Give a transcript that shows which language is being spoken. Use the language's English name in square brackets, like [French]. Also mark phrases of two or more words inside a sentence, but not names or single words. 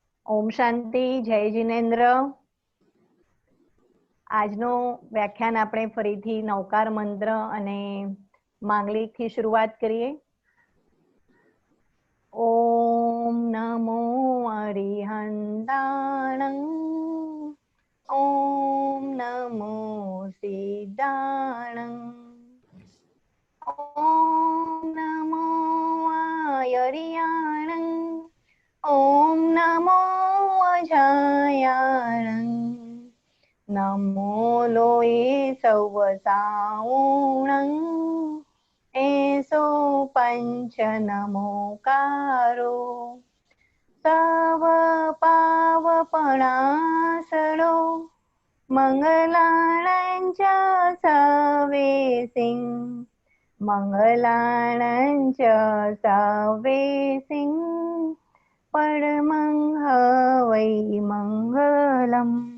[Hindi] ओम शांति। जय जिनेन्द्र। [Gujarati] આજનો વ્યાખ્યાન આપણે ફરીથી નવકાર મંત્ર અને માંગલિક થી શરૂઆત કરીએ। [Prakrit languages] ઓમ નમો અરિહંતાણં, ઓમ નમો સિદ્ધાણં, ઓમ નમો આયર્યાણં, ઓમ નમો અજાયાણં, नमो लोये सवसाऊणं, एसो पंच नमोकारो, सव पावपणासरो, मंगलाणं च सवेसिं, मंगलाणं च सवेसिं, परमं हवै मंगलम्।